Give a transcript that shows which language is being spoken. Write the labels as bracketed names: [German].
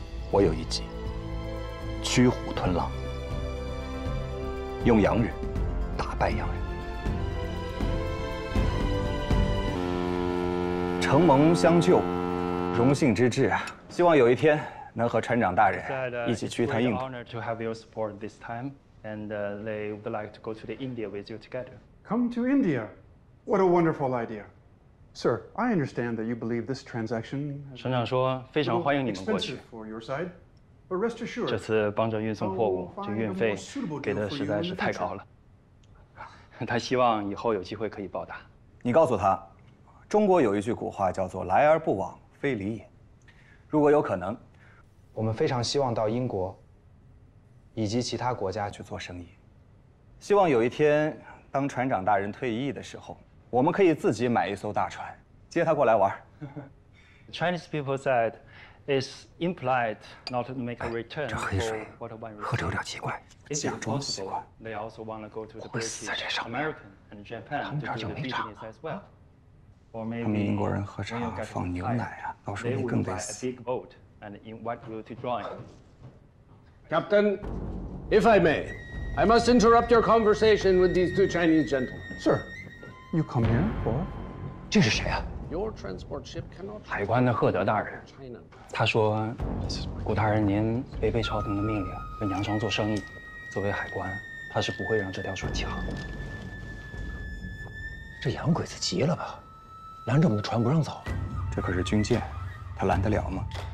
[Chinese] 我有一计，驱虎吞狼，用洋人打败洋人。承蒙相救，荣幸之至啊！希望有一天能和船长大人一起去一趟印度。 [English] To have your support this time, and they would like to go to the India with you together. Come to India. What a wonderful idea. Sir, I understand that you believe this transaction [Chinese] 省长说非常欢迎你们过去。 [English] for your side, but rest assured, [Chinese] 这次帮着运送货物，这运费给的实在是太高了。他希望以后有机会可以报答。你告诉他，中国有一句古话叫做“来而不往非礼也”。如果有可能，我们非常希望到英国以及其他国家去做生意。希望有一天，当船长大人退役的时候，我们可以自己买一艘大船，接他过来玩。 [English] Chinese people said, "It's implied not to make a return for what one receives." [Chinese] 喝着有点奇怪。 [English] If possible, they also want to go to the British, American, and Japan to do the business as well. Or maybe [Chinese] 他们英国人喝茶放牛奶啊，到时候你更得死。 [English] They will buy a big boat and invite you to join. Captain, if I may, I must interrupt your conversation with these two Chinese gentlemen. Sir, you come here for? [Chinese] 这是谁啊？ [English] Your transport ship cannot [Chinese] 海关的赫德大人， [English] China. [Chinese] 他说，古大人您违背朝廷的命令，跟洋商做生意，作为海关，他是不会让这条船起航的。这洋鬼子急了吧？拦着我们的船不让走。这可是军舰，他拦得了吗？